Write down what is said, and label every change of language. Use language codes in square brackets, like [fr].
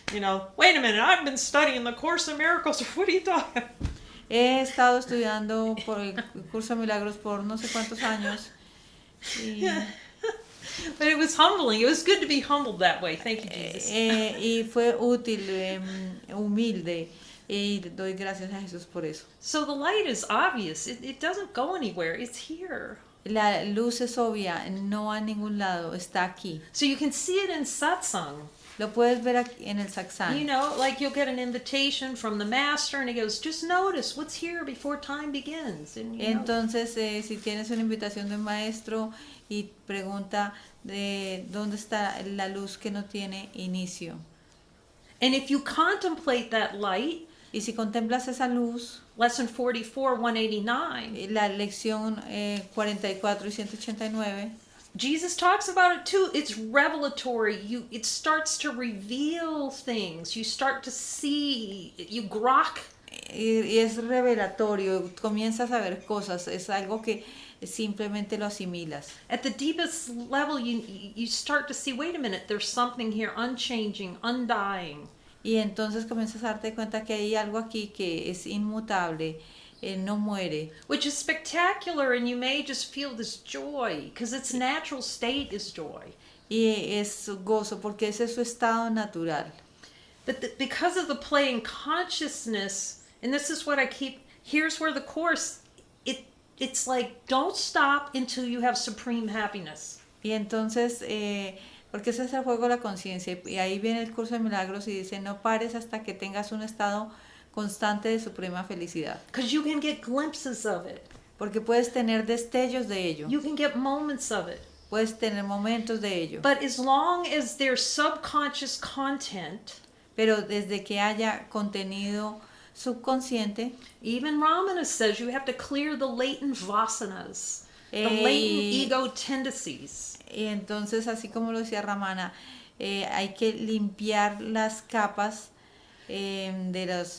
[en] You know, wait a minute, I've been studying the Course in Miracles. What are you talking? [es] He estado estudiando por el curso de milagros por no sé cuántos años. [en] But it was humbling. It was good to be humbled that way. Thank you, Jesus. [es] Y fue útil, humilde. Y doy gracias a Jesús por eso. [en] So the light is obvious. It doesn't go anywhere. It's here. [es] La luz es obvia, no a ningún lado, está aquí. [en] So you can see it in satsang. [es] Lo puedes ver aquí en el satsang. [en] You know, like you'll get an invitation from the master and he goes, just notice what's here before time begins. And, [es] Entonces, si tienes una invitación de un maestro y pregunta de dónde está la luz que no tiene inicio. [en] And if you contemplate that light, [es] y si contemplas esa luz, [en] Lesson 44, 189, [es] la lección 44 y 189, [en] Jesus talks about it too. It's revelatory. It starts to reveal things. You start to see, you grok. [es] Y es revelatorio, comienzas a ver cosas, es algo que simplemente lo asimilas. [en] At the deepest level, you start to see, wait a minute, there's something here unchanging, undying. [es] Y entonces comienzas a darte cuenta que hay algo aquí que es inmutable, no muere. [en] which is spectacular, and you may just feel this joy because its natural state is joy. [es] Y es gozo porque ese es su estado natural. [en] But because of the play in consciousness, and this is what I keep, here's where the Course, it's like, don't stop until you have supreme happiness. [es] Y entonces, porque ese es el juego de la conciencia, y ahí viene el curso de milagros y dice, no pares hasta que tengas un estado constante de suprema felicidad. [en] Because you can get glimpses of it. [es] Porque puedes tener destellos de ello, [en] You can get moments of it. [es] puedes tener momentos de ello. [en] But as long as there's subconscious content, [es] Pero desde que haya contenido subconsciente, [en] even Ramana says you have to clear the latent vasanas, the latent ego tendencies. [es] y entonces, así como lo decía Ramana, hay que limpiar las capas de los